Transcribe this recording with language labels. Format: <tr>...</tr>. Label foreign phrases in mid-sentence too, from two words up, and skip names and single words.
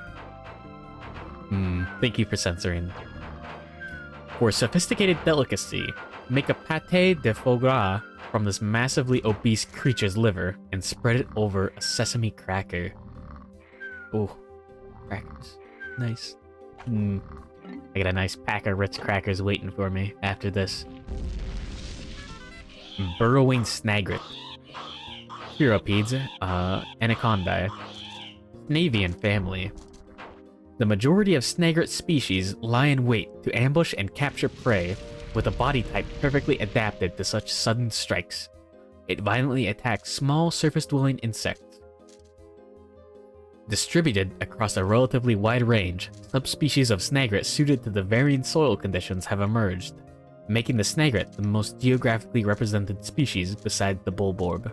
<en>Thank you for censoring. For sophisticated delicacy, make a</en> <fr>pâté de foie gras</fr> <en>from this massively obese creature's liver and spread it over a sesame cracker. Oh, crackers. Nice. I got a nice pack of Ritz crackers waiting for me after this. Burrowing snagret. Chiropeds, Anacondae. Snavian family. The majority of snagret species lie in wait to ambush and capture prey, with a body type perfectly adapted to such sudden strikes. It violently attacks small surface-dwelling insects. Distributed across a relatively wide range, subspecies of snagret suited to the varying soil conditions have emerged, making the snagret the most geographically represented species beside the Bulborb.</en>